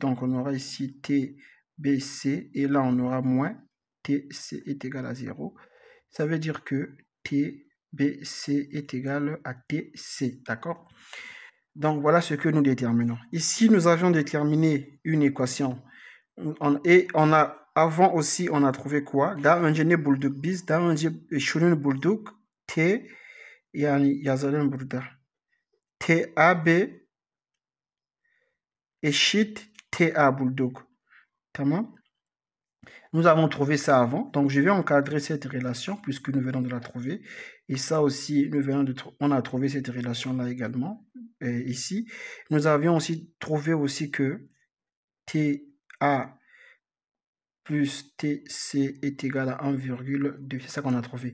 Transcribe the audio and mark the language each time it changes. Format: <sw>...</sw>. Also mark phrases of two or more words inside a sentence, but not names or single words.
<fr>Donc, on aura ici TBC et là, on aura moins TC est égal à 0. Ça veut dire que TBC est égal à TC, d'accord? Donc voilà ce que nous déterminons. Ici, nous avions déterminé une équation. Et on a, avant aussi, on a trouvé quoi?</fr> <tr>Daha önce ne bulduk biz? Daha önce şunu bulduk. T, yani yazalım burada. TAB eşit TA bulduk. Tamam?</tr> <fr>Nous avons trouvé ça avant, donc je vais encadrer cette relation puisque nous venons de la trouver. Et ça aussi, on a trouvé cette relation-là également, ici. Nous avions aussi trouvé aussi que TA plus TC est égal à 1,2, c'est ça qu'on a trouvé.</fr>